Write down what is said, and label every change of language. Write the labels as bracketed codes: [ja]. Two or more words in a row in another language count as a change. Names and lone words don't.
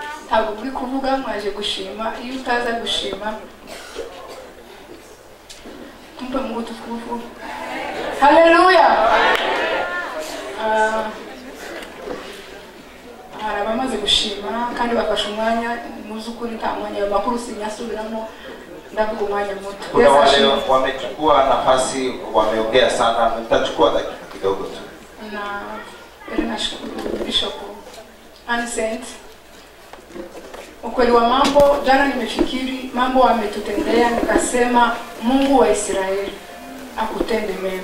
[rw] ntabwo muri kuvuga mwaje gushima. Iyo utaza gushima [sw] tumpe Mungu tukufu. [rw] Haleluya. Abamaze gushima kandi bafashe umwanya muzukuri nta mwanya makuru sinyasubiramo ndavuga umwanya muto. [sw] Kuna wale wamechukua nafasi wameongea sana, nitachukua dakika kidogo tu. Na nashukuru Bishop Anicent. Ukweli wa mambo, jana nimefikiri mambo ametutendea, nikasema Mungu wa Israeli akutende mema.